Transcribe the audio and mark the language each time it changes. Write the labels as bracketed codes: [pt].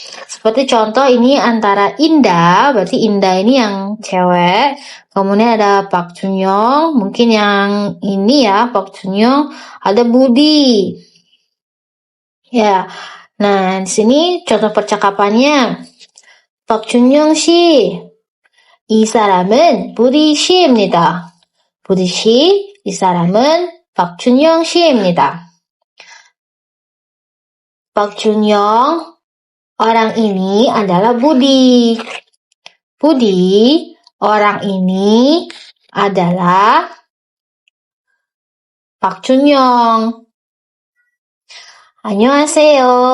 [id] Seperti contoh ini antara Indah, berarti Indah ini yang cewek. Kemudian ada Pak Junyoung, mungkin yang ini ya Pak Junyoung. Ada Budi. Ya. Nah, di sini contoh percakapannya. [ko] Pak Junyoung 씨, 이 사람은 부디 씨입니다. 부디 씨, 이 사람은 박준영 씨입니다. [id] Pak Junyoung, orang ini adalah Budi. Budi, orang ini adalah Pak Junyoung. [ko] 안녕하세요.